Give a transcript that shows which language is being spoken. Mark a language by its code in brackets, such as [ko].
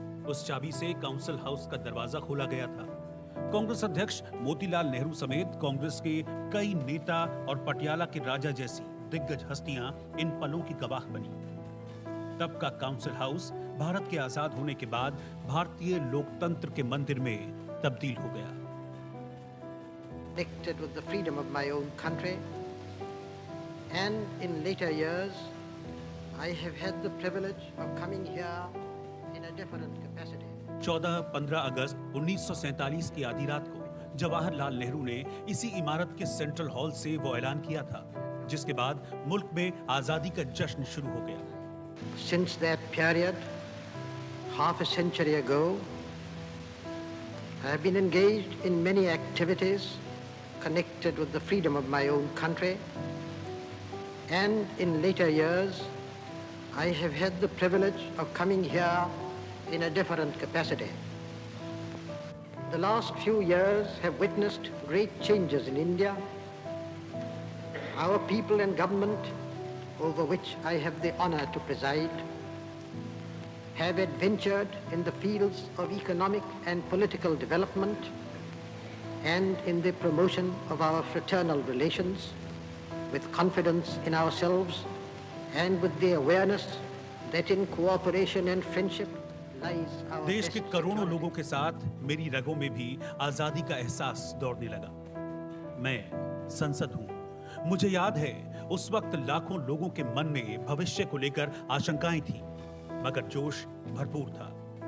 [hi] उस चाबी से काउंसिल हाउस का दरवाजा खोला गया था। कांग्रेस अध्यक्ष मोतीलाल नेहरू समेत कांग्रेस के कई नेता और पटियाला के राजा जैसी दिग्गज हस्तियां इन पलों की गवाह बनी। तब का काउंसिल हाउस भारत के आजाद होने के बाद भारतीय लोकतंत्र के मंदिर में तब्दील हो गया। [en] Connected with the freedom of my own country, and in later years, I have had the privilege of coming here in a different capacity. [hi] 14-15 अगस्त 1947 की आधी रात को जवाहरलाल नेहरू ने इसी इमारत के सेंट्रल हॉल से वो ऐलान किया था, जिसके बाद मुल्क में आजादी का जश्न शुरू हो गया। [en] Since that period, half a century ago, I have been engaged in many activities connected with the freedom of my own country, and in later years, I have had the privilege of coming here in a different capacity. The last few years have witnessed great changes in India. Our people and government, over which I have the honor to preside, have adventured in the fields of economic and political development and in the promotion of our fraternal relations, with confidence in ourselves and with the awareness that in cooperation and friendship lies our [hi] देश के [en] best [hi] करोड़ों [en] security. [hi] लोगों के साथ मेरी रगों में भी आजादी का एहसास दौड़ने लगा। मैं संसद हूं। मुझे याद है उस वक्त लाखों लोगों के मन में भविष्य को लेकर आशंकाएं थी, मगर जोश भरपूर था।